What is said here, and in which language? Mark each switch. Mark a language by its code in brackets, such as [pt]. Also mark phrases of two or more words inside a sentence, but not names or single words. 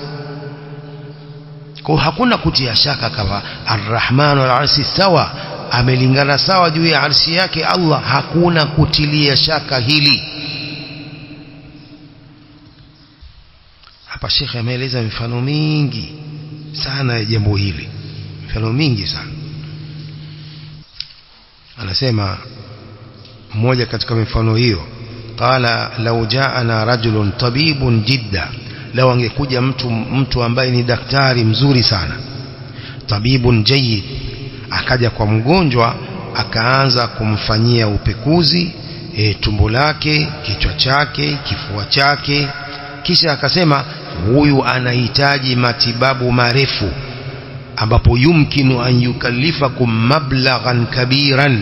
[sw] Kwa hakuna kutia shaka kama [ar] الرحمن العرش سوا, [sw] amelingana sawa juu ya arshi yake Allah, hakuna kutilia shaka hili. Hapa Sheikh ameeleza mifano mingi sana ya jambo hili, mifano mingi sana. Anasema mmoja katika mifano hiyo, [ar] قال لو جاءنا رجل طبيب جدا, [sw] law angekuja mtu ambaye ni daktari mzuri sana, [ar] طبيب جيد, [sw] akaja kwa mgonjwa akaanza kumfanyia upekuzi tumbo lake, kichwa chake, kifua chake, kisha akasema huyu anahitaji matibabu marefu ambapo [ar] يمكن أن يكلفكم مبلغا كبيرا.